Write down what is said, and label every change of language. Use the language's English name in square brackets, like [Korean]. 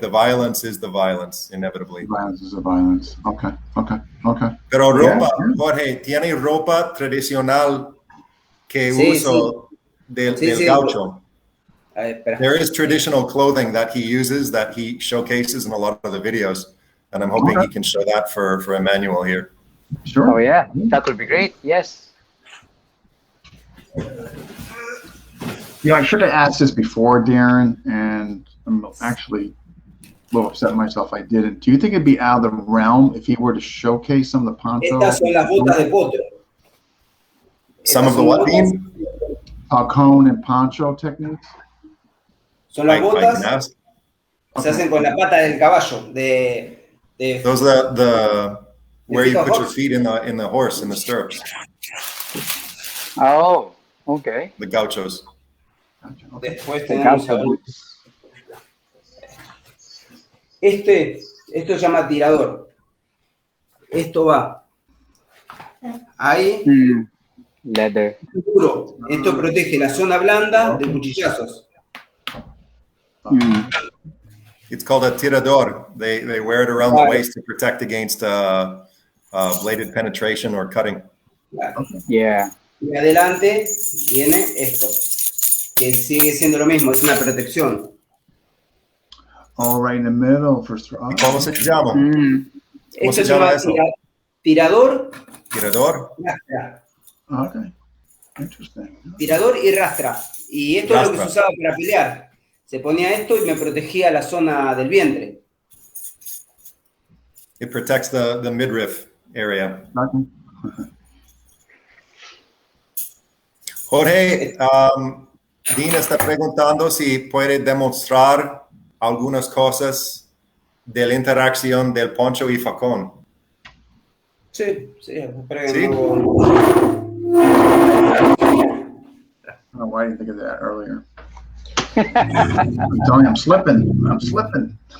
[English] The violence is the violence, inevitably. Violence is the violence. Okay. [Spanish] Pero ropa, Jorge, ¿tiene ropa tradicional que uso del gaucho? [English] There is traditional clothing that he uses, that he showcases in a lot of the videos, and I'm hoping he can show that for Emmanuel here. Sure. Oh yeah, that would be great. Yes. I should have asked this before, Darren, and I'm actually little upset at myself I didn't. Do you think it'd be out of the realm if he were to showcase some of the poncho? [Spanish] Estas son las botas de potro. [English] Some of the what, Dean? Falcon and poncho techniques? [Spanish] Son las [English] I [Spanish] botas, [English] can ask. [Spanish] se hacen con la pata del caballo. [English] Those are the where you put your feet in the horse, in the stirrups. Oh, okay. The gauchos. [Spanish] Después tenemos esto se llama tirador. Esto va ahí. [English] Leather. [Spanish] Duro. Esto protege la zona blanda de cuchillazos. [English] It's called a tirador. They wear it around the waist to protect against bladed penetration or cutting. Yeah. [Spanish] Y adelante viene esto, que sigue siendo lo mismo, es una protección. [English] All right in the middle for [Spanish] ¿Cómo se llama? ¿Cómo Esto se llama eso? Tirador. Tirador. Rastra. [English] Okay. Interesting. [Spanish] Tirador y rastra. Y esto es lo que se usaba para pelear. Se ponía esto y me protegía la zona del vientre. [English] It protects the midriff area. Okay. [Spanish] Jorge, Dean está preguntando si puede demostrar algunas cosas de la interacción del poncho y facón. Sí, espera que ¿Sí? [English] I don't know why I didn't think of that earlier. I'm telling you, I'm slipping.